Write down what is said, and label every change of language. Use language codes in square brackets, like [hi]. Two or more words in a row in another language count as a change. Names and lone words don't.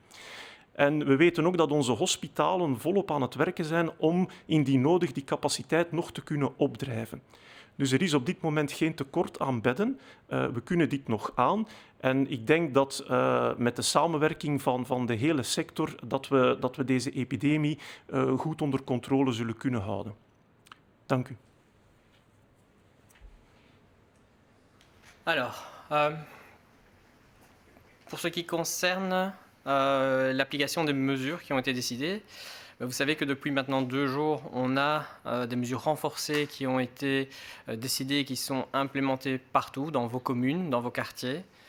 [nl] En we weten ook dat onze hospitalen volop aan het werken zijn om indien nodig die capaciteit nog te kunnen opdrijven. Dus er is op dit moment geen tekort aan bedden. We kunnen dit nog aan. En ik denk dat met de samenwerking van de hele sector dat we deze epidemie goed onder controle zullen kunnen houden. Dank u. [fr] Alors, pour ce qui concerne l'application des mesures qui ont été décidées, vous savez que depuis maintenant 2 jours, on a des mesures renforcées qui ont été décidées et qui sont implémentées partout, dans vos communes, dans vos quartiers.